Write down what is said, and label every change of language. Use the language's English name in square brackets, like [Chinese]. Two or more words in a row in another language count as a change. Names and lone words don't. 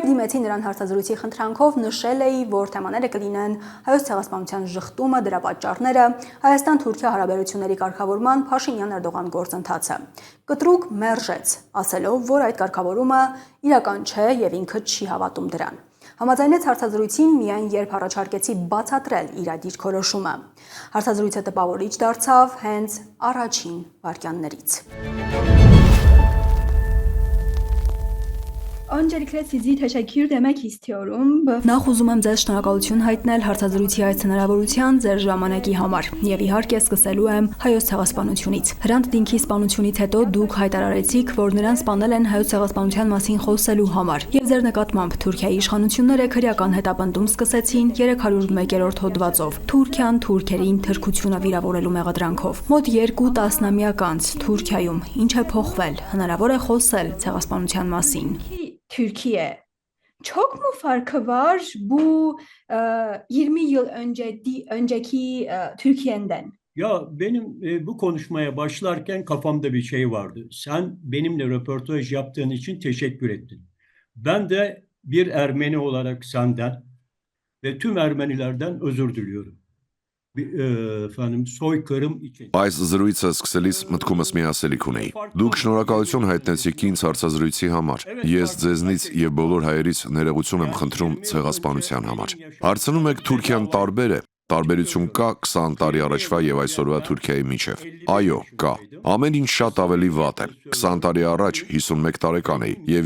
[Armenian] դիմեցի նրան հարցազրույցի խնդրանքով, նշել էի, որ թեմաները կլինեն հայոց ցեղասպանության ժխտումը, դրա պատճառները, Հայաստան-Թուրքիա հարաբերությունների կարգավորման Փաշինյան-Էրդողան գործընթացը։ Կտրուկ մերժեց, ասելով, որ այդ կարգավորումը իրական չէ եւ ինքը չի հավատում դրան։ Համաձայնեց հարցազրույցին միայն երբ առաջարկեցի բացատրել իր այդ դիրքորոշումը։ Հարցազրույցը տպավորիչ դարձավ հենց առաջին վայրկյաններից։ [Turkish] Öncelikle sizi teşekkür demek istiyorum. [Armenian] Նախ ուզում եմ ձեզ շնորհակալություն հայտնել հարցազրույցի այս հնարավորության ձեր ժամանակի համար եւ իհարկե սկսելու եմ հայոց ցեղասպանությունից։ Հրանտ Դինքի սպանությունից հետո դուք հայտարարեցիք, որ նրան սպանել են հայոց ցեղասպանության մասին խոսելու համար եւ ձեր նկատմամբ Թուրքիայի իշխանությունները քրեական հետապնդում սկսեցին 301-րդ հոդվածով Թուրքիան թուրքերին թրքությունը վիրավորելու մեղադրանքով։ Մոտ 2 տասնամյակ անց Թուրքիայում ինչ է փոխվել, hնարավոր է խոսել ցեղասպանության մասին։ [Turkish] Türkiye. Çok mu farkı var bu 20 yıl önceki Türkiye'den? Ya benim bu konuşmaya başlarken kafamda bir şey vardı. Sen benimle röportaj yaptığın için teşekkür ettin. Ben de bir Ermeni olarak senden ve tüm Ermenilerden özür diliyorum. Soykırım için. [Armenian] Այս զրույցը սկսելիս մտքումս մի ասելիք ունեի։ Դուք շնորհակալություն հայտնեցիք ինձ հարցազրույցի համար։ Ես ձեզնից եւ բոլոր հայերից ներողություն եմ խնդրում ցեղասպանության համար։ Հարցնում եք Թուրքիան տարբեր է։ Տարբերություն կա 20 տարի առաջվա եւ այսօրվա Թուրքիայի միջև։ Այո, կա։ Ամեն ինչ շատ ավելի վատ է։ 20 տարի առաջ 51 տարեկան էի եւ